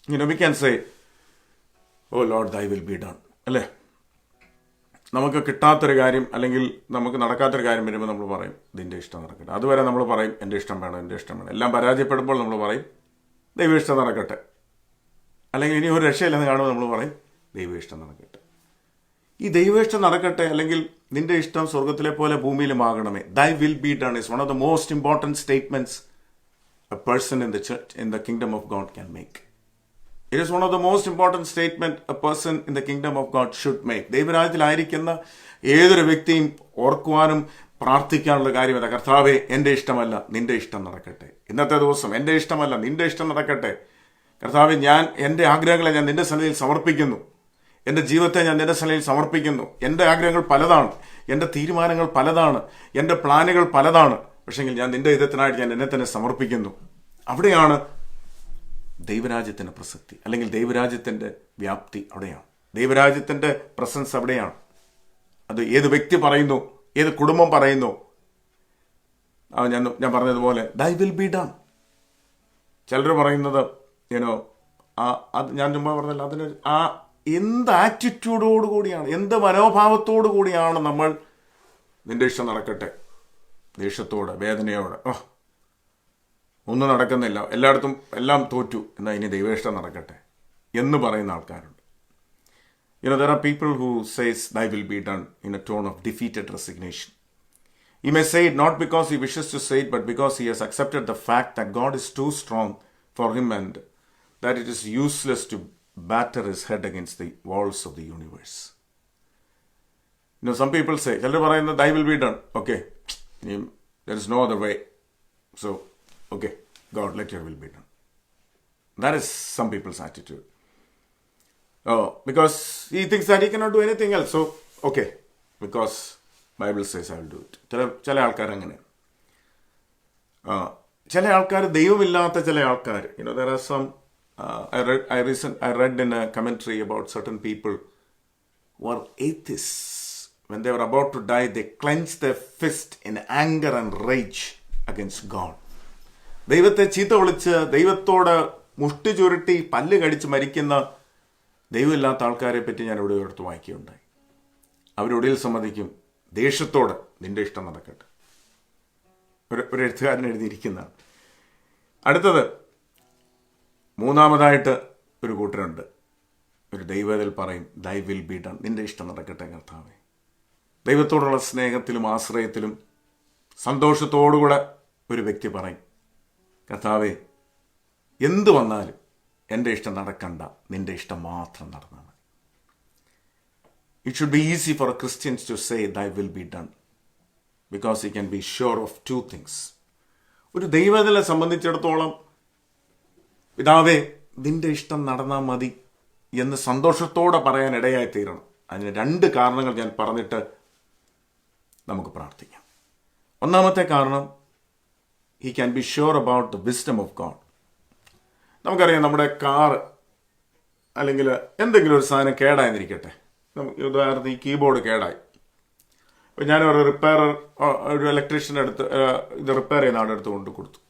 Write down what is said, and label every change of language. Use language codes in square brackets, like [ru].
[en] We can say, oh Lord, thy will be done. [ml] അല്ലേ? നമുക്ക് കിട്ടാത്തൊരു കാര്യം അല്ലെങ്കിൽ നമുക്ക് നടക്കാത്തൊരു കാര്യം വരുമ്പോൾ നമ്മൾ പറയും നിന്റെ ഇഷ്ടം നടക്കട്ടെ. അതുവരെ നമ്മൾ പറയും എൻ്റെ ഇഷ്ടം വേണം, എൻ്റെ ഇഷ്ടം വേണം. എല്ലാം പരാജയപ്പെടുമ്പോൾ നമ്മൾ പറയും ദൈവ ഇഷ്ടം നടക്കട്ടെ. അല്ലെങ്കിൽ ഇനി ഒരു രക്ഷയില്ലെന്ന് കാണുമ്പോൾ നമ്മൾ പറയും ദൈവ ഇഷ്ടം നടക്കട്ടെ. ഈ ദൈവേഷ്ടം നടക്കട്ടെ, അല്ലെങ്കിൽ നിന്റെ ഇഷ്ടം സ്വർഗത്തിലെ പോലെ ഭൂമിയിലുമാകണമേ. [en] Thy will be done is one of the most important statements a person in the church, in the kingdom of God can make. It is one of the most important statement a person in the kingdom of God should make. [ml] ദൈവരാജ്യത്തിലായിരിക്കുന്ന ഏതൊരു വ്യക്തിയും ഓർക്കുവാനും പ്രാർത്ഥിക്കാനുള്ള കാര്യം അതാ, കർത്താവേ എൻ്റെ ഇഷ്ടമല്ല നിന്റെ ഇഷ്ടം നടക്കട്ടെ. ഇന്നത്തെ ദിവസം എൻ്റെ ഇഷ്ടമല്ല നിന്റെ ഇഷ്ടം നടക്കട്ടെ. കർത്താവേ, ഞാൻ എൻ്റെ ആഗ്രഹങ്ങളെ ഞാൻ നിന്റെ സന്നിധിയിൽ സമർപ്പിക്കുന്നു. എൻ്റെ ജീവിതത്തെ ഞാൻ നിന്റെ സന്നിധിയിൽ സമർപ്പിക്കുന്നു. എൻ്റെ ആഗ്രഹങ്ങൾ പലതാണ്, എൻ്റെ തീരുമാനങ്ങൾ പലതാണ്, എൻ്റെ പ്ലാനുകൾ പലതാണ്. പക്ഷെങ്കിൽ ഞാൻ നിന്റെ ഹിതത്തിനായിട്ട് ഞാൻ എന്നെ തന്നെ സമർപ്പിക്കുന്നു. അവിടെയാണ് ദൈവരാജ്യത്തിൻ്റെ പ്രസക്തി, അല്ലെങ്കിൽ ദൈവരാജ്യത്തിൻ്റെ വ്യാപ്തി അവിടെയാണ്. ദൈവരാജ്യത്തിൻ്റെ പ്രസൻസ് അവിടെയാണ്. അത് ഏത് വ്യക്തി പറയുന്നു, ഏത് കുടുംബം പറയുന്നു, ഞാൻ പറഞ്ഞതുപോലെ [en] Thy will be done. [ml] ചിലർ പറയുന്നത് അത് ഞാൻ ചുമ്മാ പറഞ്ഞല്ലോ, അതിന് ആ എന്ത് ആറ്റിറ്റ്യൂഡോടു കൂടിയാണ്, എന്ത് മനോഭാവത്തോടു കൂടിയാണ് നമ്മൾ നിന്റെ ഇഷ്ടം നടക്കട്ടെ, ദേഷ്യത്തോടെ, വേദനയോടെ, ഒന്നും നടക്കുന്നില്ല, എല്ലായിടത്തും എല്ലാം തോറ്റു, എന്നാൽ ഇനി ദൈവേഷ്ടം നടക്കട്ടെ എന്ന് പറയുന്ന ആൾക്കാരുണ്ട്. [en] There are people who says thy will be done in a tone of defeated resignation. He may say it not because he wishes to say it, but because he has accepted the fact that God is too strong for him and that it is useless to batter his head against the walls of the universe. Some people say, [ml] ചിലർ പറയുന്നത് [en] thy will be done, okay, there is no other way, so okay, God, let your will be done. That is some people's attitude. Because he thinks that he cannot do anything else, so okay, because Bible says I will do it. [ml] ചില ആൾക്കാർ അങ്ങനെ, ചില ആൾക്കാർ ദൈവമില്ലാത്ത ചില ആൾക്കാർ. [en] There are some I read in a commentary about certain people who are atheists. When they were about to die, they clenched their fist in anger and rage against God. [ml] ദൈവത്തെ ചീത്ത വിളിച്ച്, ദൈവത്തോട് മുഷ്ടി ചുരുട്ടി പല്ല് കടിച്ച് മരിക്കുന്ന ദൈവമില്ലാത്ത ആൾക്കാരെ പറ്റി ഞാൻ ഇവിടെ എടുത്ത് വായിക്കുകയുണ്ടായി. അവരൊടിയിൽ സമ്മതിക്കും, ദേഷ്യത്തോടെ നിന്റെ ഇഷ്ടം നടക്കട്ടെ. ഒരു എഴുത്തുകാരൻ എഴുതിയിരിക്കുന്നതാണ്. അടുത്തത്, മൂന്നാമതായിട്ട് ഒരു കൂട്ടരുണ്ട്. ഒരു ദൈവത്തിൽ പറയും [en] thy will be done, [ml] നിന്റെ ഇഷ്ടം നടക്കട്ടെ കർത്താവേ. ദൈവത്തോടുള്ള സ്നേഹത്തിലും ആശ്രയത്തിലും സന്തോഷത്തോടുകൂടെ ഒരു വ്യക്തി പറയും, കർത്താവേ, എന്തു വന്നാലും എൻ്റെ ഇഷ്ടം നടക്കണ്ട, നിന്റെ ഇഷ്ടം മാത്രം നടന്നാൽ മതി. [en] It should be easy for Christians to say thy will be done because he can be sure of two things. [ml] ഒരു ദൈവത്തിനെ സംബന്ധിച്ചിടത്തോളം പിതാവേ നിന്റെ ഇഷ്ടം നടന്നാൽ മതി എന്ന് സന്തോഷത്തോടെ പറയാൻ ഇടയായി തീരണം. അതിന് രണ്ട് കാരണങ്ങൾ ഞാൻ പറഞ്ഞിട്ട് നമുക്ക് പ്രാർത്ഥിക്കാം. ഒന്നാമത്തെ കാരണം, [en] he can be sure about the wisdom of God. [ml] നമുക്കറിയാം, നമ്മുടെ കാർ അല്ലെങ്കിൽ എന്തെങ്കിലും ഒരു സാധനം കേടായിരിക്കട്ടെ. ഉദാഹരണത്തിന് ഈ കീബോർഡ് കേടായി. അപ്പോൾ ഞാനൊരു ഒരു ഇലക്ട്രീഷ്യൻ്റെ അടുത്ത് ഇത് റിപ്പയർ ചെയ്യുന്ന ആളുടെ അടുത്ത് കൊണ്ട് കൊടുത്തു.